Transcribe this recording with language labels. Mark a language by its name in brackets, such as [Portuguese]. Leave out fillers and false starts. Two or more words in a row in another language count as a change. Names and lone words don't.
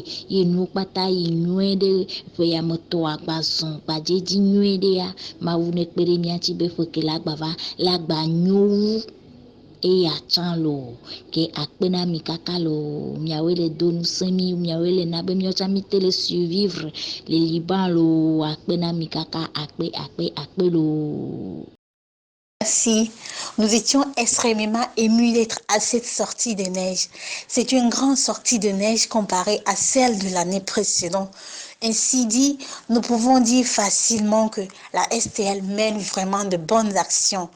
[Ewe] ye nuwo kpata yi nyuie ɖe ƒe yametɔ agba zɔ gbadzedzi nyuie ɖea mawu ne kpe ɖe mia ŋuti be ƒe ke la gba nyo wu eya tsã lo ke akpe na mi kaka lo miawoe le do ŋusẽ mi miawoe le na be miawo tsã mi te le survivre le Liban lo akpe na mi kaka akpe lo. [French] Merci. Nous étions extrêmement émus d'être à cette sortie de neige. C'est une grande sortie de neige comparée à celle de l'année précédente. Ainsi dit, nous pouvons dire facilement que la STL mène vraiment de bonnes actions.